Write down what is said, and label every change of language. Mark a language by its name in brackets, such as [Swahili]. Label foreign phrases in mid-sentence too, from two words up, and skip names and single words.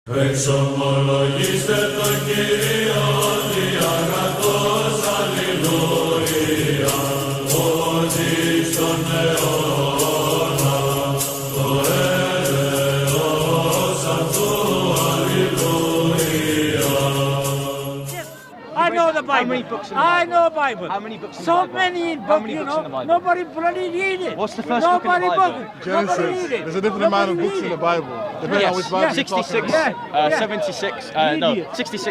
[Greek] Εξομολογήστε τον Κύριο διαγρατός, αλληλούια, ότι στον αιώνα το έλεος αυτού, αλληλούια. [English] I know the Bible. How many books in the I Bible? know Bible. How many books in the So Bible? many How books, many you books in know. the Bible? Nobody bloody read it. What's the first book in the Nobody Bible? book it. Nobody read Genesis. it. There's a different amount of Nobody books in read the it. Bible. Depending on which Bible you're 66, talking about. Yeah. 76, no, Idiot. 66,